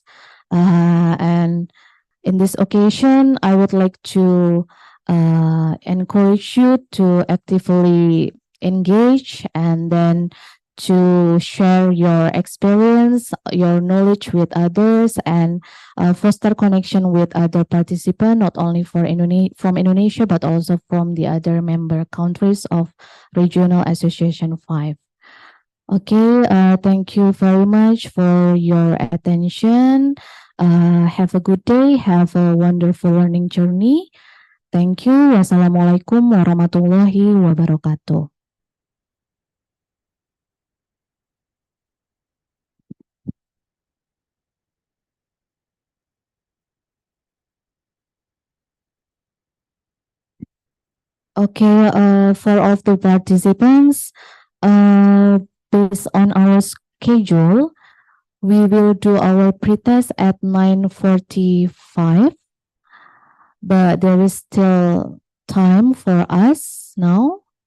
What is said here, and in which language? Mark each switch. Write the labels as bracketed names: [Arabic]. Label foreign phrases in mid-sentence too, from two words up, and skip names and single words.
[English] And in this occasion, I would like to encourage you to actively engage and then to share your experience, your knowledge with others, and foster connection with other participants, not only from Indonesia, but also from the other member countries of Regional Association 5. Okay, thank you very much for your attention. Have a good day. Have a wonderful learning journey. Thank you. [Arabic] والسلام عليكم ورحمة الله وبركاته. [English] Okay, for all of the participants, based on our schedule, we will do our pretest at 9:45, but there is still time for us now.